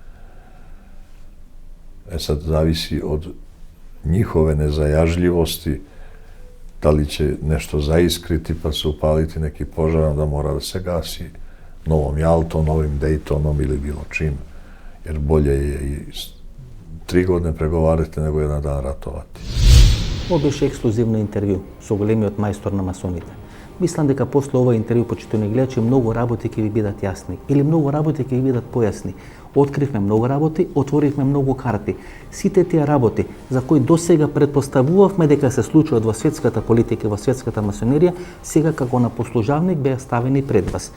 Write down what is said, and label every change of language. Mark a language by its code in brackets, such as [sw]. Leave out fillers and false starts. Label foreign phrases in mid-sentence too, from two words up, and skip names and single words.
[sr] Sad zavisi od njihove nezajažljivosti, da li će nešto zaiskriti pa se upaliti neki požar, da mora da se gasi novom Jaltom, novim Daytonom ili bilo čim, jer bolje je i 3 godine pregovarati nego 1 dan ratovati. [mk] Ovo беше ексклузивно интервју со големиот мајстор на масоните. Мислам дека после ова интервју, почитувани гледачи, многу работи ќе ви бидат јасни или многу работи ќе ви бидат појасни. Откривме многу работи, отворивме многу карти. Сите тие работи за кои досега предпоставувавме дека се случуваат во светската политика и во светската масонерија, сега како на послужавник беа ставени пред вас.